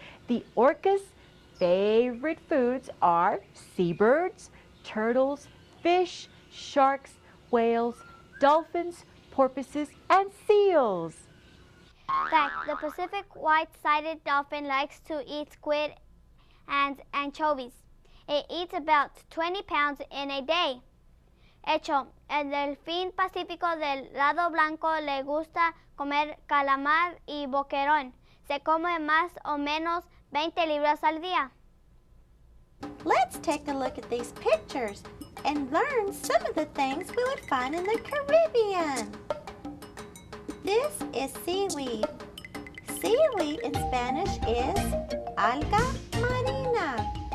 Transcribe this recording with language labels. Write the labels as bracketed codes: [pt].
[en] The orca's favorite foods are seabirds, turtles, fish, sharks, whales, dolphins, porpoises, and seals. Fact. The Pacific white-sided dolphin likes to eat squid and anchovies. It eats about 20 pounds in a day. [es] Hecho, el delfín pacífico del lado blanco le gusta comer calamar y boquerón. Se come más o menos 20 libras al día. [en] Let's take a look at these pictures and learn some of the things we would find in the Caribbean. This is seaweed. Seaweed in Spanish is alga marina.